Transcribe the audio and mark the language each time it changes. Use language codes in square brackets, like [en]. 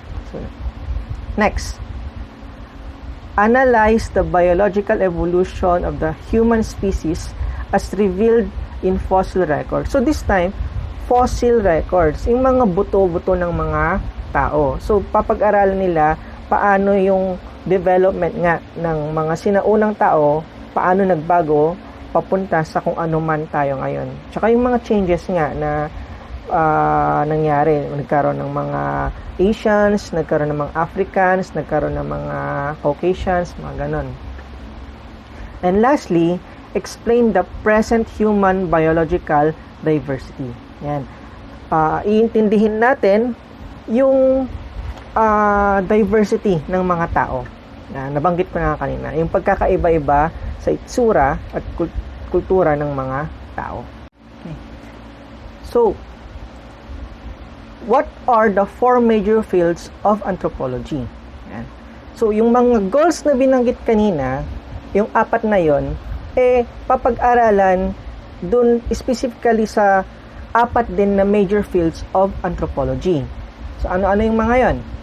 [en] So, next, analyze the biological evolution of the human species as revealed in fossil records. So this time, [tl] fossil records, yung mga buto-buto ng mga tao. So papag-aralan nila paano yung development nga ng mga sinaunang tao, paano nagbago papunta sa kung ano man tayo ngayon. Tsaka yung mga changes nga na nangyari. Nagkaroon ng mga Asians, nagkaroon ng mga Africans, nagkaroon ng mga Caucasians, mga ganon. [en] And lastly, explain the present human biological diversity. [tl] Yan. Iintindihin natin yung diversity ng mga tao. Yan, nabanggit ko na kanina. Yung pagkakaiba-iba sa itsura at kultura ng mga tao. Okay. [en] So, what are the four major fields of anthropology? [tl] Yan. So, yung mga goals na binanggit kanina, yung apat na yon, papag-aralan dun specifically sa apat din na [en] major fields of anthropology. [tl] So, ano-ano yung mga yon?